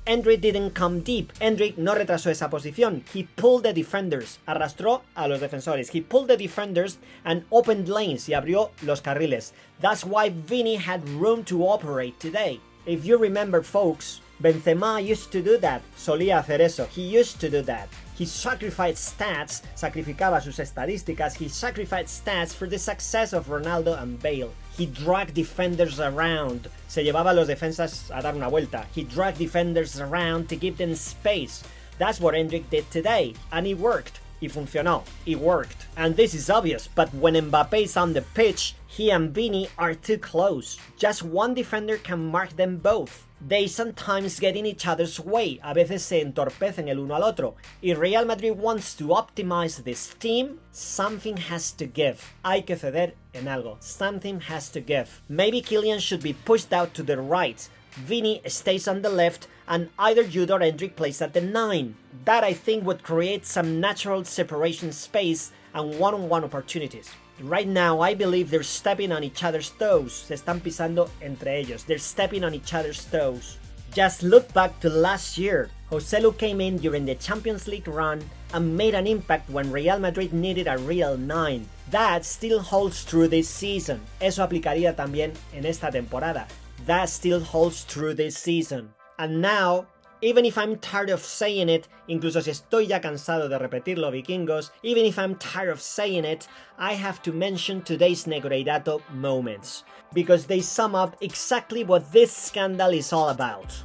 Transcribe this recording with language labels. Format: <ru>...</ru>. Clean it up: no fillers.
<en>Endrick didn't come deep,</en> <es>Endrick no retrasó esa posición,</es> <en>he pulled the defenders,</en> <es>arrastró a los defensores,</es> <en>he pulled the defenders and opened lanes</en> <es>y abrió los carriles.</es> <en>That's why Vini had room to operate today. If you remember folks, Benzema used to do that.</en> <es>Solía hacer eso.</es> <en>He used to do that. He sacrificed stats,</en> <es>sacrificaba sus estadísticas,</es> <en>he sacrificed stats for the success of Ronaldo and Bale. He dragged defenders around.</en> <es>Se llevaba a los defensas a dar una vuelta.</es> <en>He dragged defenders around to give them space. That's what Endrick did today, and it worked.</en> <es>Y funcionó.</es> <en>It worked. And this is obvious, but when Mbappé is on the pitch, he and Vini are too close. Just one defender can mark them both. They sometimes get in each other's way.</en> <es>A veces se entorpecen el uno al otro.</es> <en>If Real Madrid wants to optimize this team, something has to give.</en> <es>Hay que ceder en algo.</es> <en>Something has to give. Maybe Kylian should be pushed out to the right. Vini stays on the left, and either Jude or Endrick plays at the 9. That I think would create some natural separation space and one-on-one opportunities. Right now, I believe they're stepping on each other's toes.</en> <es>Se están pisando entre ellos.</es> <en>They're stepping on each other's toes. Just look back to last year. Joselu came in during the Champions League run and made an impact when Real Madrid needed a real 9. That still holds true this season.</en> <es>Eso aplicaría también en esta temporada.</es> <en>That still holds true this season. And now, even if I'm tired of saying it,</en> <es>incluso si estoy ya cansado de repetirlo,</es> <en>vikingos, even if I'm tired of saying it, I have to mention today's Negreirato moments. Because they sum up exactly what this scandal is all about.</en>